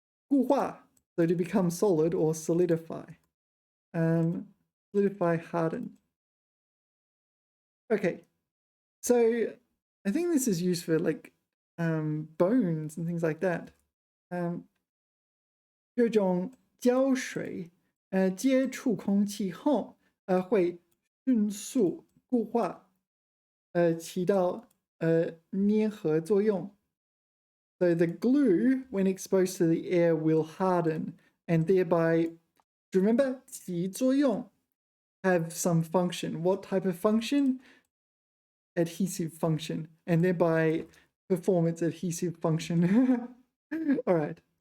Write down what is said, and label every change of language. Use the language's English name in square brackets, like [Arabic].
[English] 固化, so to become solid or solidify. Solidify, harden. Okay, so I think this is used for like bones and things like that. [Chinese] 这种胶水接触空气后会迅速固化，起到粘合作用。 [English] So the glue, when exposed to the air, will harden and thereby, do you remember 起作用 have some function? What type of function? Adhesive function, and thereby perform its adhesive function. All right.